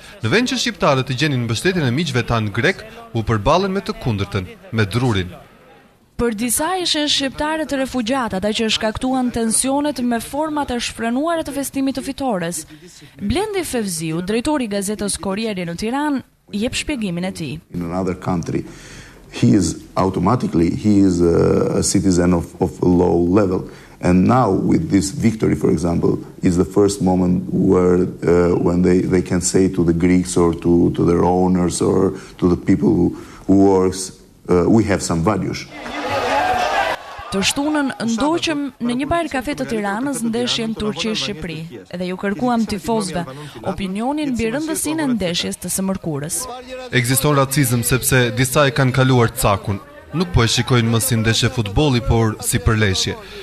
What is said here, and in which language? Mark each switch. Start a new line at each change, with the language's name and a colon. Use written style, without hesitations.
Albanian: Në vend që shqiptarët të gjenin mbështetjen e miqve tanë grek, u përballen me të kundërtën, me drurin. Për disa ishin shqiptarët të refugjat, ata që shkaktuan tensionet me format e shfrenuara të festimit të fitores. Blendi Fevziu, drejtori i gazetës Korrieri në Tiranë, jep shpjegimin e tij.
English: In another country, he is a citizen of a low level. And now with this victory, for example, is the first moment where when they can say to the Greeks or to their owners or to the people who works, we have some values.
Albanian: Të shtunën ndoqëm në një bar kafe të Tiranës ndeshjen Turqi-Shqipëri dhe ju kërkuam tifozëve opinionin mbi rëndësinë e ndeshjes të së mërkurës. Ekziston racizëm sepse disa e kanë kaluar cakun. Nuk po e shikojnë më si ndeshje futbolli, por si përleshje.